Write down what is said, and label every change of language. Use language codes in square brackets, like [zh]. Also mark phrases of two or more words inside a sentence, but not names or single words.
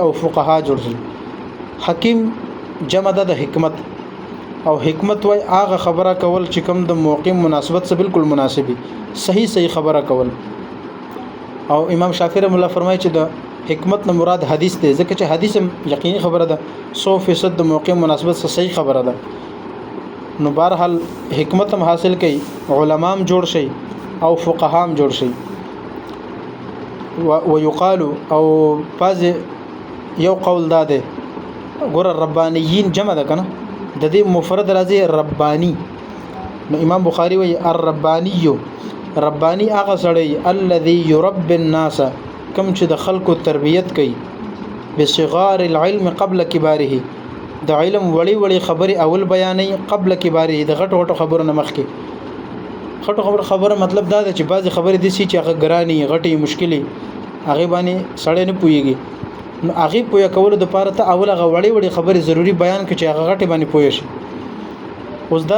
[ps] او فقها جوړ شي حکیم جمع ده د حکمت او حکمت وای هغه خبره کول چې کوم د موقع مناسبت سره بالکل مناسبي صحیح خبره کول او امام شافعی [ar] رحمه الله [ps] فرمایي چې د حکمت نه مراد حدیث دی ځکه چې حدیث یقیني خبره ده 100% د موقع مناسبت سره صحیح خبره ده نو بهرحال حکمت هم حاصل کړي علما هم جوړ شي او فقها هم جوړ شي ويقال او باز یو قول ده ګور ربانیین جمع ده کنه د دې مفرد راځي ربانی نو امام بخاری وی الربانی ربانی هغه سړی [ar] الذي يربي الناس [ps] کم چې د خلکو تربیت کوي [ar] بصغار العلم قبل كباره [ps] د علم وړي خبري اول بیانې [ar] قبل كباره [ps] د غټو خبرو نه مخکې غټو خبره مطلب دا ده چې بعضی خبرې دي چې هغه ګرانی غټي مشکلي هغه باندې سړی نه پويږي نو هغه پویا کول د پاره ته اول هغه وړي خبرې ضروری بیان کړي چې هغه غټي باندې پوي شي اوس دا